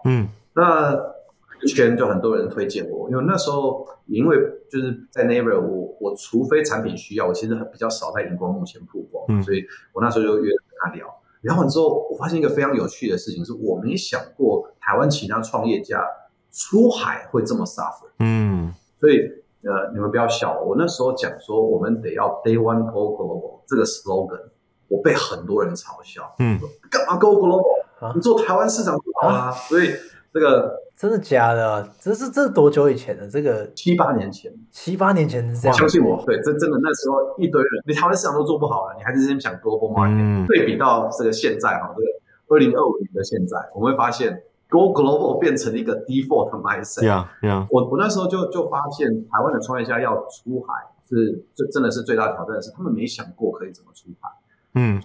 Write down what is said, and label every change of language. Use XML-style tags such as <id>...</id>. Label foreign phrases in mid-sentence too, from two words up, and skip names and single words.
<zh>那圈就很多人推薦我，因為那時候因為就是在 Naver， 我除非產品需要，我其實比較少在熒光幕前曝光，所以我那時候就約他聊完之後，我發現一個非常有趣的事情，是我沒想過台灣其他創業家出海會這麼 suffer。所以你們不要笑我那時候講說我們得要</zh> <en>Day One Go Global</en> <zh>這個 slogan， 我被很多人嘲笑。幹嘛</zh> <en>Go Global？</en> <zh>你做台灣市场就好啦。所以這個真的假的？這是多久以前的？这個 7、8年前，7、8年前是這樣。相信我，对，真的那時候一堆人，你台灣市場都做不好了，你還是先想</zh> <en>global market。</en> <zh>对比到這個現在這個2025年的現在，我們會發現</zh> <en>go global</en> <zh>變成一個</zh> <en>default mindset。</en> <zh>我那時候就發現，台灣的創業家要出海真的是最大的挑戰，是他們沒想過可以怎麼出海。</zh>